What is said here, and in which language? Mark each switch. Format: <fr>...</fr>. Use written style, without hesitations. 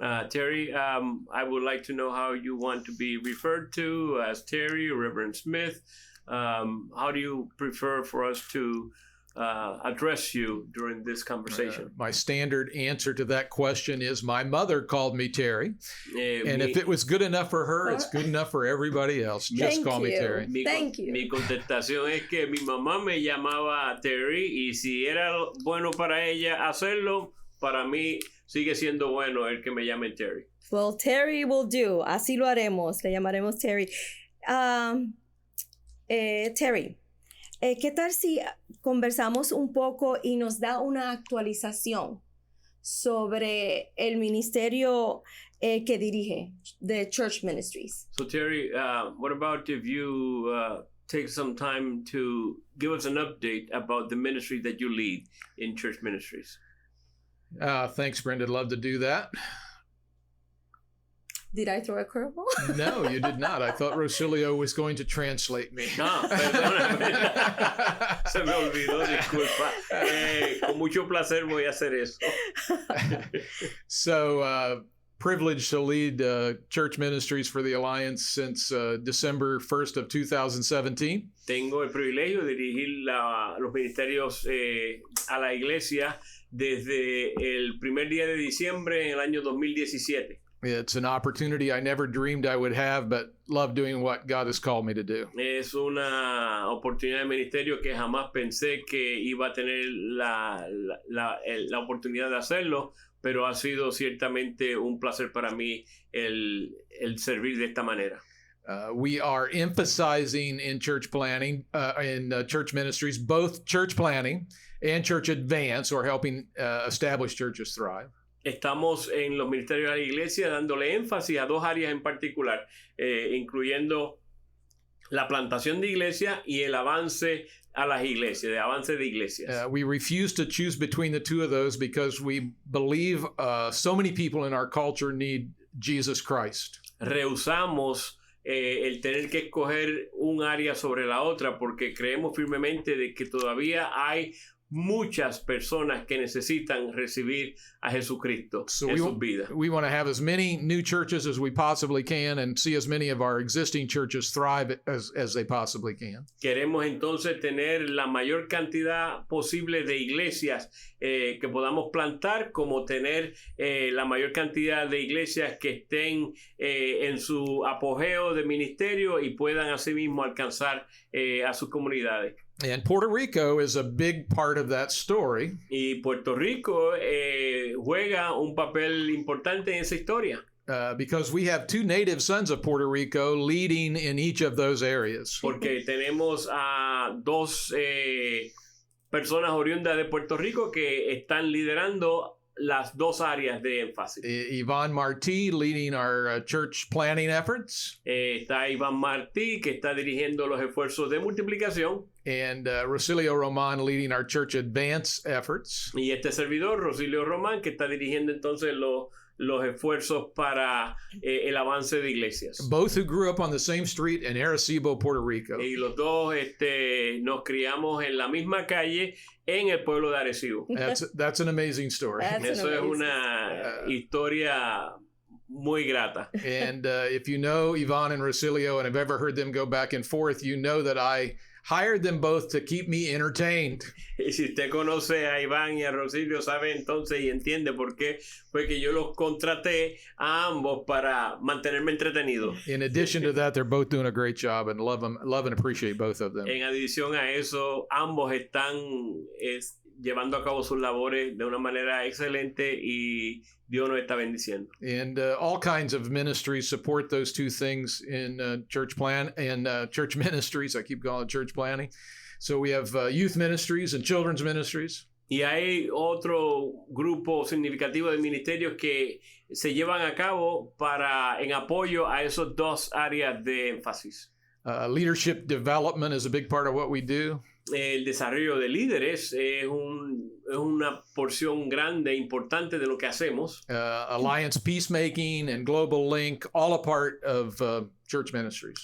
<en>Terry, I would like to know how you want to be referred to, as Terry, Reverend Smith. How do you prefer for us to address you during this conversation? My standard answer to that question is my mother called me Terry. And if it was good enough for her, it's good enough for everybody else. Just call me Terry. Thank you.</en> <es>Mi contestación es que mi mamá me llamaba Terry y si era bueno para ella hacerlo, para mí sigue siendo bueno el que me llame Terry.</es> <en>Well, Terry will do.</en> <es>Así lo haremos. Le llamaremos Terry. Terry, ¿qué tal si conversamos un poco y nos da una actualización sobre el ministerio que dirige, the Church Ministries?</es> <en>So Terry, what about if you take some time to give us an update about the ministry that you lead in Church Ministries? Thanks, Brenda. I'd love to do that. Did I throw a curveball? No, you did not. I thought Rosilio was going to translate me.</en> <es>No, perdóname. Se me olvidó, disculpa. Con mucho placer voy a hacer eso.</es> <en>So, privileged to lead church ministries for the Alliance since December 1st of 2017.</en> <es>Tengo el privilegio de dirigir los ministerios a la iglesia desde el primer día de diciembre en el año 2017.</es> <en>It's an opportunity I never dreamed I would have, but love doing what God has called me to do.</en> <es>Es una oportunidad de ministerio que jamás pensé que iba a tener la oportunidad de hacerlo, pero ha sido ciertamente un placer para mí el servir de esta manera.</es> <en>We are emphasizing in church planning, church ministries, both church planning and church advance, or helping established churches thrive.</en> <es>Estamos en los ministerios de la iglesia dándole énfasis a dos áreas en particular, incluyendo la plantación de iglesias y el avance a las iglesias, de avance de iglesias.</es> <en>We refuse to choose between the two of those because we believe so many people in our culture need Jesus Christ.</en> <es>Rehusamos el tener que escoger un área sobre la otra porque creemos firmemente de que todavía hay muchas personas que necesitan recibir a Jesucristo en sus vidas.</es> <en>We want to have as many new churches as we possibly can and see as many of our existing churches thrive as they possibly can.</en> <es>Queremos entonces tener la mayor cantidad posible de iglesias que podamos plantar, como tener la mayor cantidad de iglesias que estén en su apogeo de ministerio y puedan asimismo alcanzar a sus comunidades.</es> <en>And Puerto Rico is a big part of that story.</en> <es>Y Puerto Rico juega un papel importante en esa historia.</es> <en>Because we have two native sons of Puerto Rico leading in each of those areas.</en> <es>Porque tenemos a dos personas oriundas de Puerto Rico que están liderando las dos áreas de énfasis.</es> <en>Yvonne Martí leading our church planning efforts.</en> <es>Está Iván Martí que está dirigiendo los esfuerzos de multiplicación.</es> <en>And Rosilio Roman leading our church advance efforts.</en> <es>Y este servidor, Rosilio Román, que está dirigiendo entonces los esfuerzos para el avance de iglesias.</es> <en>Both who grew up on the same street in Arecibo, Puerto Rico.</en> <es>Y los dos nos criamos en la misma calle en el pueblo de Arecibo.</es> <en>That's an amazing story.</en> <es>Eso es una historia muy grata.</es> <en>And if you know Yvonne and Rosilio and have ever heard them go back and forth, you know that I hired them both to keep me entertained.</en> <es>Y si usted conoce a Iván y a Rosilio, sabe entonces y entiende por qué fue que yo los contraté a ambos para mantenerme entretenido.</es> <en>In addition to that, they're both doing a great job and love and appreciate both of them.</en> <es>En adición a eso, ambos están llevando a cabo sus labores de una manera excelente y Dios nos está bendiciendo.</es> <en>And all kinds of ministries support those two things in church plan and church ministries. I keep calling it church planning. So we have youth ministries and children's ministries.</en> <es>Y hay otro grupo significativo de ministerios que se llevan a cabo en apoyo a esos dos áreas de énfasis.</es> <en>Leadership development is a big part of what we do.</en> <es>El desarrollo de líderes es una porción grande, importante de lo que hacemos.</es> <en>Alliance peacemaking and global link, all a part of church ministries.</en>